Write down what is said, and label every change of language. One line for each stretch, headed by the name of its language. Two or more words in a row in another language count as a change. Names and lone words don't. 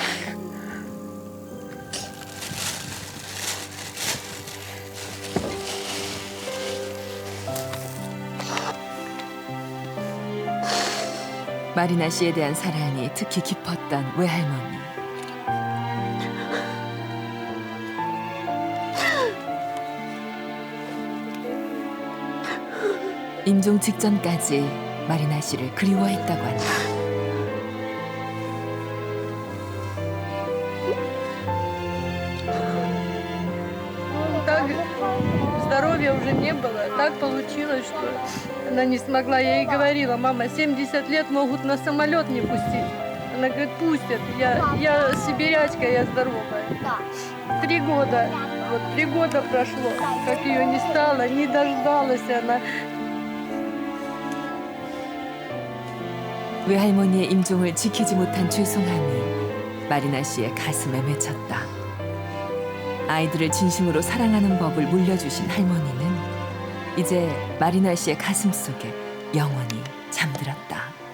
Korean: 마리나 씨에 대한 사랑이 특히 깊었던 외할머니. 임종 직전까지 마리나 씨를 그리워했다고 한다.
Russian: Так здоровья уже не было. Так получилось, что она не смогла. Я ей говорила: мама, 70 лет могут на самолет не пустить. Она говорит: пустят. Я сибирячка, я здоровая. 3 года. Вот 3 года прошло, как ее не стало, не дождалась она.
Korean: 외할머니의 임종을 지키지 못한 죄송함이 마리나 씨의 가슴에 맺혔다. 아이들을 진심으로 사랑하는 법을 물려주신 할머니는 이제 마리나 씨의 가슴 속에 영원히 잠들었다.